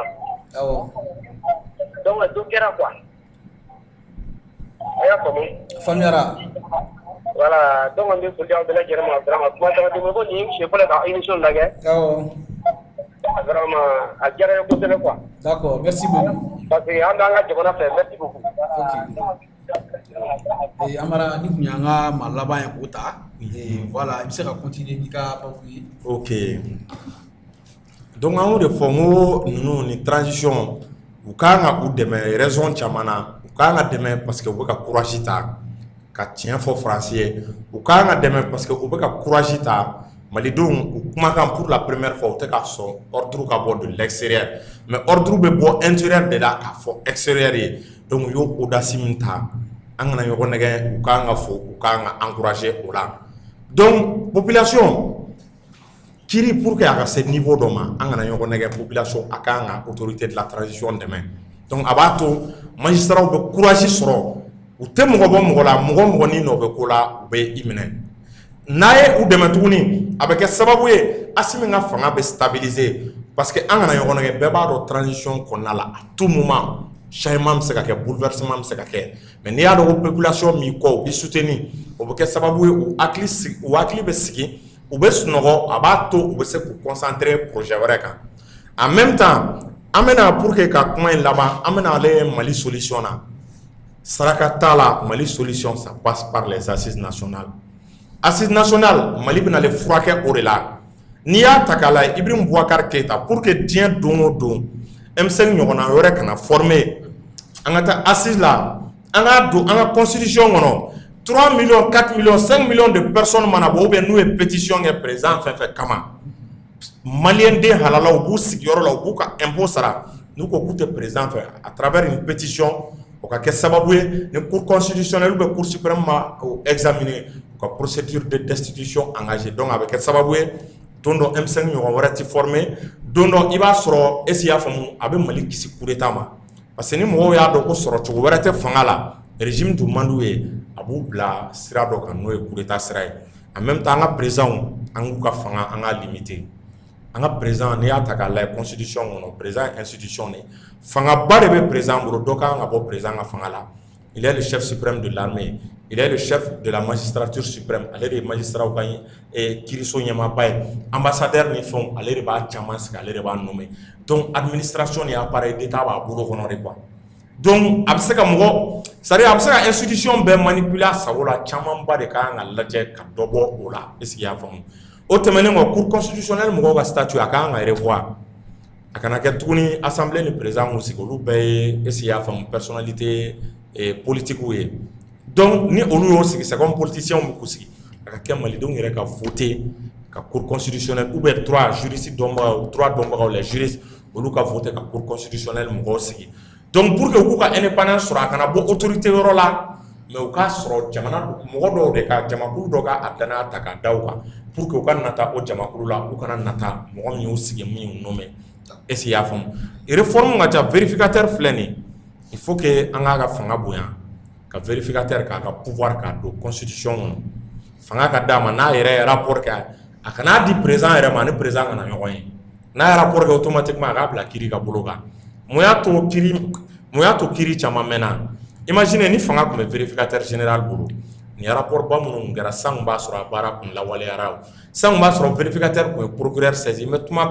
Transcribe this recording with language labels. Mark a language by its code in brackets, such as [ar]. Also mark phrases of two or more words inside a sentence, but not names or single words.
[bm] Awɔ. Donc dɔ kɛra quoi. A y'a faamu. Faamuyara. Voilà, donc an bɛ foli aw bɛɛ lajɛlen ma vraiment kuma caman tɛmɛ ko nin siɲɛ fɔlɔ ka émission lajɛ. Awɔ. Vraiment a diyara n ye kosɛbɛ quoi. [fr] D'accord, merci beaucoup. Parce que [bm] an b'an ka jamana fɛ, [fr] merci beaucoup. Ok. [bm] Amara ni kun y'an ka maa laban ye k'o ta. Voilà, i bɛ se ka continuer n'i ka papier ye. Ok. Donc an y'o de fɔ n ko ninnu ni transition u kan ka u dɛmɛ raison caman na u kan ka dɛmɛ [fr] parce que [bm] u bɛ ka courage ta ka tiɲɛ fɔ faransi ye u kan ka dɛmɛ [fr] parce que [bm] u bɛ ka courage ta malidenw u kumakan [fr] pour la première fois [bm] u tɛ ka sɔn ordre ka bɔ [fr] de l'extérieur [bm] mais ordre bɛ bɔ [fr] intérieur de la [bm] k'a fɔ extérieur ye donc u y'o audace min ta an kana ɲɔgɔn nɛgɛ u kan ka fɔ u kan ka encourager o la donc population kiri [fr] pour que [bm] a ka se niveau dɔ ma an kana ɲɔgɔn nɛgɛ population a kan ka [fr] autorité de la transition [bm] dɛmɛ donc a b'a to magistrat bɛ courage sɔrɔ u tɛ mɔgɔ bɔ mɔgɔ la mɔgɔ ni nɔ bɛ ko la u bɛ i minɛ n'a ye u dɛmɛ tuguni a bɛ kɛ sababu ye Assimi ka fanga bɛ stabiliser parce que an kana ɲɔgɔn nɛgɛ bɛɛ b'a dɔn transition kɔnɔna la [fr] à tout moment changement [bm] bɛ se ka kɛ bouleversement bɛ se ka kɛ mais n'i y'a dɔn ko population min kɔ u bɛ soutenir o bɛ kɛ sababu ye u hakili bɛ sigi u bɛ sunɔgɔ a b'a to u bɛ se k'u concentrer projet wɛrɛ kan [fr] en même temps [bm] an bɛna [fr] pour que [bm] ka kuma in laban an bɛna ale Mali solution na saraka t'a la Mali solution [fr] ça passe par les assises nationales assises nationales [bm] Mali bɛna ale furakɛ o de la n'i y'a ta k'a lajɛ Ibrahim Boubacar Keita [fr] pour que [bm] diɲɛ don o don M5 ɲɔgɔnna wɛrɛ kana former an ka taa assise la an ka don an ka constitution kɔnɔ 3 millions, 4 millions, 5 millions [fr] de personnes [bm] mana bɔ [fr] ou bien [bm] n'u ye pétition kɛ président fɛn fɛn kama malien den halala u b'u sigiyɔrɔ la u b'u ka impôt sara n'u ko k'u tɛ président fɛ [fr] à travers une pétition [bm] o ka kɛ sababu ye ni [fr] cour constitutionnelle ou bien cour suprême [bm] ma examiner u ka [fr] procédure de destitution engagée [bm] donc a bɛ kɛ sababu ye don dɔ M5 ɲɔgɔn wɛrɛ ti former don dɔ i b'a sɔrɔ [fr] est-ce que [bm] i y'a faamu a bɛ Mali kisi [fr] coup d'état [bm] ma [fr] parce que [bm] ni mɔgɔw y'a dɔn ko sɔrɔ cogo wɛrɛ tɛ fanga la régime tun man d'u ye a b'u bila sira dɔ kan n'o ye coup d'état sira ye [fr] en même temps [bm] an ka président an k'u ka fanga an ka limiter an ka président n'i y'a ta k'a lajɛ constitution kɔnɔ président ye institution de fangaba de bɛ président bolo dɔ kan ka bɔ président ka fanga la [fr] il est le chef suprême de l'armée il est le chef de la magistrature suprême [bm] ale de ye magistraw ka kiiriso ɲɛmaaba ye ambassadeur ni fɛnw ale de b'a caman sigi ale de b'a nommer donc administration ni [fr] appareil d'état [bm] b'a bolo kɔnɔ de quoi donc a bɛ se ka mɔgɔ [fr] c'est-à-dire [bm] a bɛ se ka institution bɛɛ manipuler a sago la camanba de kan ka lajɛ ka dɔ bɔ o la [fr] est-ce que [bm] i y'a faamu o tɛmɛnen kɔ [fr] cour constitutionnelle [bm] mɔgɔw ka statut a kan ka revoir a kana kɛ tuguni assemblée ni président mun sigi olu bɛɛ ye [fr] est-ce que [bm] i y'a faamu [fr] personnalité politique [bm] ye donc ni olu y'o sigi [fr] c'est comme politicien [bm] bɛ k'u sigi a ka kɛ malidenw yɛrɛ ka voter ka [fr] cour constitutionnelle ou bien trois [bm] dɔnbagaw [fr] les juristes [bm] olu ka voter ka [fr] cour constitutionnelle [bm] mɔgɔw sigi donc [fr] pour que [bm] u k'u ka indépendance sɔrɔ a kana bɔ autorité yɔrɔ la mais u k'a sɔrɔ jamana mɔgɔ dɔw de ka jamakulu dɔ ka a danaya ta k'a da u kan [fr] pour que [bm] u ka nata o jamakulu la u kana nata mɔgɔ min y'u sigi min y'u nommé [fr] est-ce que [bm] i y'a faamu réforme ka ca vérificateur filɛ nin [fr] il faut que [bm] an k'a ka fanga bonya ka vérificateur k'a ka pouvoir k'a don constitution kɔnɔ fanga ka d'a ma n'a yɛrɛ ye rapport kɛ a kana di président yɛrɛ ma ni président kana ɲɔgɔn ye n'a ye rapport kɛ automatiquement a k'a bila kiiri ka bolo kan mun y'a to kiiri caman mɛnna imagine ni fanga tun bɛ [fr] vérificateur général [bm] bolo ni rapport ba minnu kɛra san b'a sɔrɔ a baara kun lawaleyara san b'a sɔrɔ vérificateur kun ye [fr] procureur saisi mais [bm] tuma